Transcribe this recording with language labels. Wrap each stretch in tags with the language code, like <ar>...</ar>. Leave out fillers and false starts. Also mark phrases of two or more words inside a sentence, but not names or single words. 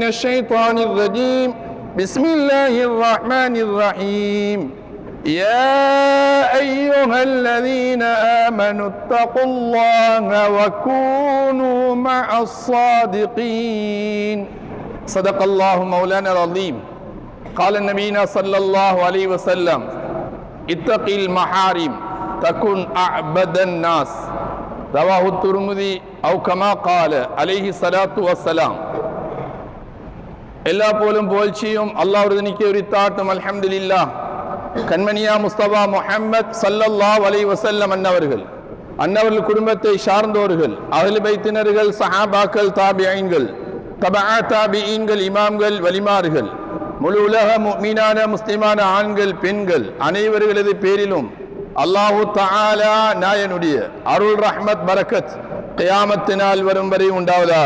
<ar>الشيطان الرجيم بسم الله الرحمن الرحيم يا أيها الذين آمنوا اتقوا الله وكونوا مع الصادقين صدق الله مولانا العظيم قال النبينا صلى الله عليه وسلم اتق المحارم تكن أعبد الناس رواه الترمذي أو كما قال عليه الصلاة والسلام.</ar> <ta>எல்லா போலும் புகழ்ச்சியும் அல்லாஹ்வுக்கு உரித்தாட்டும் அல்ஹம்துலில்லாஹ். கண்மணியா முஸ்தபா முஹம்மத்</ta> <ar>صلى الله عليه وسلم</ar> <ta>அன்னவர்கள் குடும்பத்தை சார்ந்தோர்கள், அஹ்லு பைத்தினர்கள், சஹாபாக்கள், தாபிஈன்கள், தபஅ தாபிஈன்கள், இமாம்கள், வலிமார்கள், முழு உலக முஃமினான முஸ்லிமான ஆண்கள், பெண்கள் அனைவர்களது பேரிலும்</ta> <ar>الله تعالى</ar> <ta>நாயனுடைய அருள் ரஹ்மத் பரக்கத் கியாமத் நாள் வரும் வரை உண்டாவதாக.</ta>